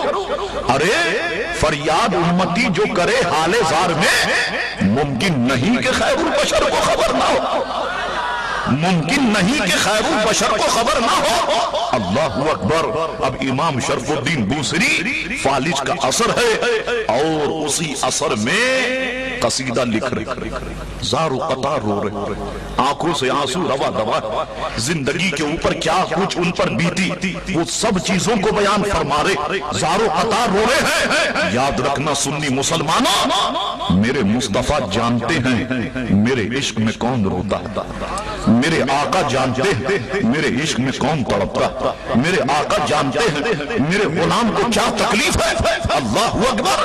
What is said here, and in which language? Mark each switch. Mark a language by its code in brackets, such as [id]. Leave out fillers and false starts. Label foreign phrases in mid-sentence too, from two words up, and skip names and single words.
[ur] ارے فریاد امتی جو کرے حال زار میں، ممکن نہیں کہ خیر البشر کو خبر نہ ہو، ممکن نہیں کہ خیر البشر کو خبر نہ ہو۔ [ar] اللہ اکبر۔ [ur] اب امام شرف الدین بوصیری فالج کا اثر ہے اور اسی اثر میں قصیدہ لکھ رہے، زار و قطار رو رہے، آنکھوں سے آنسو روا دوا، زندگی کے اوپر کیا کچھ ان پر بیتی وہ سب چیزوں کو بیان فرما رہے، زار و قطار رو رہے ہیں۔ یاد رکھنا سنی مسلمانوں، میرے مصطفیٰ جانتے ہیں میرے عشق میں کون روتا ہے، میرے آقا جانتے ہیں میرے عشق میں کون تڑپتا، میرے آقا جانتے ہیں میرے غلام کو کیا تکلیف ہے۔ [ar] اللہ اکبر۔